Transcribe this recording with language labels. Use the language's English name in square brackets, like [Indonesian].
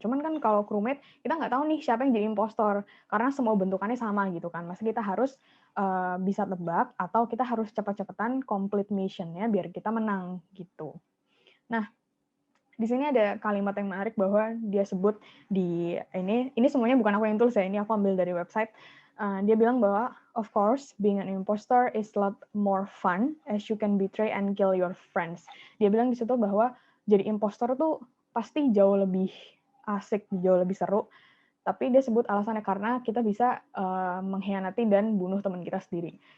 [Indonesian] Cuman kan kalau crewmate kita nggak tahu nih siapa yang jadi impostor karena semua bentukannya sama gitu kan. Masa kita harus bisa tebak atau kita harus cepat-cepatan complete mission-nya biar kita menang gitu. Nah, di sini ada kalimat yang menarik bahwa dia sebut di ini semuanya bukan aku yang tulis ya, ini aku ambil dari website. Dia bilang bahwa [English] of course being an imposter is a lot more fun as you can betray and kill your friends. [Indonesian] Dia bilang di situ bahwa jadi impostor tuh pasti jauh lebih asik, jauh lebih seru. Tapi dia sebut alasannya karena kita bisa mengkhianati dan bunuh teman kita sendiri.